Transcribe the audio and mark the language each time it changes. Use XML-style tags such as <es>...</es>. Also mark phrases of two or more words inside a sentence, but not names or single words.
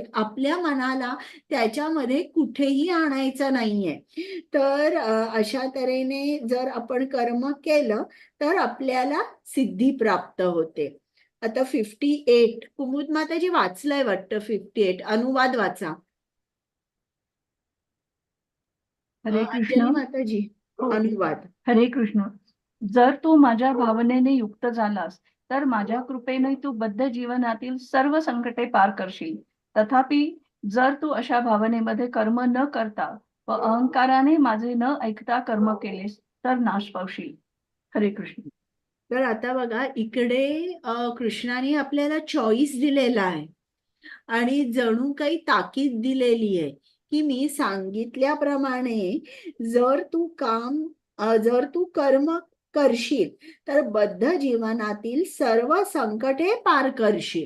<mr>आपल्या मनाला त्याच्यामध्ये कुठेही आणायचं नाहीये. तर अशा तऱ्हेने जर आपण कर्म केलं तर आपल्याला सिद्धी प्राप्त होते. आता 58 कुमुद माताजी वाचलंय वाटतं 58 अनुवाद वाचा. हरे अंजली कृष्ण. माताजी हो. अनुवाद. हरे कृष्ण. जर तू माझ्या भावनेने युक्त झालास तर माझ्या कृपेने तू बद्ध जीवनातील सर्व संकटे पार करशील. तथापि जर तू अशा भावनेमध्ये कर्म न करता व अहंकाराने माझे न ऐकता कर्म केलेस तर नाश पावशील. हरे कृष्ण. तर आता बघा इकडे कृष्णाने आपल्याला चॉईस दिलेला आहे आणि जणू काही ताकीद दिलेली आहे की मी सांगितल्याप्रमाणे जर तू कर्म करशील तर बद्ध जीवनातील सर्व संकटे पार करशील.</mr>